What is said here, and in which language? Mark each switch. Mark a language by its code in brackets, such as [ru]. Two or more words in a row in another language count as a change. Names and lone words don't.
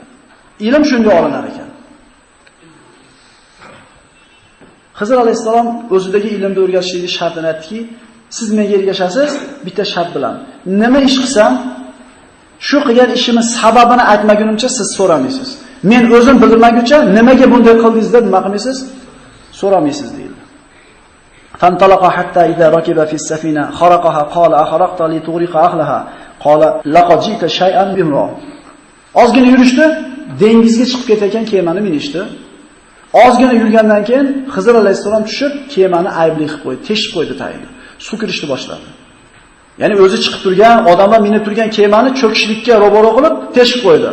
[uz] Ilm shunday olinar ekan. Xizr alayhisalom o'zidagi ilmni o'rgatishlikni shartini aytdiki, siz menga ergashasiz bitta shart bilan. Nima ish qilsam, shu qilgan ishimning sababini aytmagunimcha siz so'ramaysiz. Men o'zim bildirmaguncha nimaga bunday qildingiz deb nima qilmaysiz? So'ramaysiz deyildi. [ar] فانطلقا حتى إذا ركبا في السفينة خرقها قال أخرقت لتغرق أهلها قال لقد جئت شيئا إمرا. [uz] Ozgina yurishdi, dengizga chiqib ketayotgan kemani minishdi. Ozgina yurgandan keyin Xizr alayhisalom tushib, kemani aybli qilib qo'ydi, teshib qo'ydi tayini. Suv kirishni boshladi. Ya'ni o'zi chiqib turgan, odamlar minib turgan kemani cho'kishlikka ro'baro qilib teshib qo'ydi.